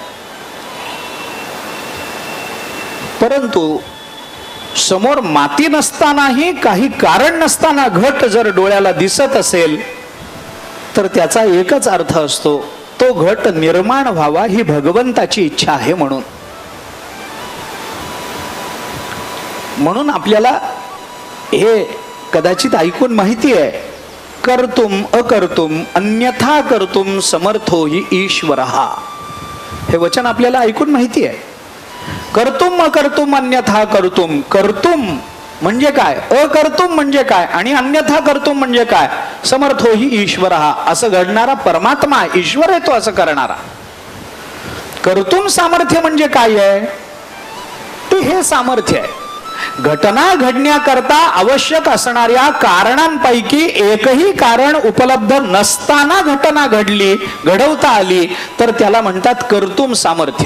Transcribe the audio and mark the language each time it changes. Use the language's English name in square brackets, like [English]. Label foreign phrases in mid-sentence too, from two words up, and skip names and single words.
[Marathi] परंतु समोर माती नसतानाही, काही कारण नसताना घट जर डोळ्याला दिसत असेल तर त्याचा एकच अर्थ असतो, तो घट निर्माण व्हावा ही भगवंताची इच्छा आहे. म्हणून आपल्याला हे कदाचित ऐकून माहिती आहे, [Sanskrit] कर्तुम अकर्तुम अन्यथा कर्तुम समर्थो हि ईश्वरः. [Marathi] हे वचन आपल्याला ऐकून माहिती आहे. [Sanskrit] कर्तुम अकर्तुम अन्यथा कर्तुम. [Marathi] कर्तुम म्हणजे काय, अकर्तुम म्हणजे काय आणि [Sanskrit] अन्यथा कर्तुम [Marathi] म्हणजे काय. [Sanskrit] समर्थो हि ईश्वरः. [Marathi] असं घडणारा परमात्मा ईश्वर आहे, तो असं करणारा. [Sanskrit] कर्तुम सामर्थ्य [Marathi] म्हणजे काय आहे, ते हे सामर्थ्य आहे. घटना घडण्याकरता आवश्यक असणाऱ्या कारणांपैकी एकही कारण उपलब्ध नसताना घटना घडली, घडवता आली तर त्याला म्हणतात [Sanskrit] कर्तुम सामर्थ्य.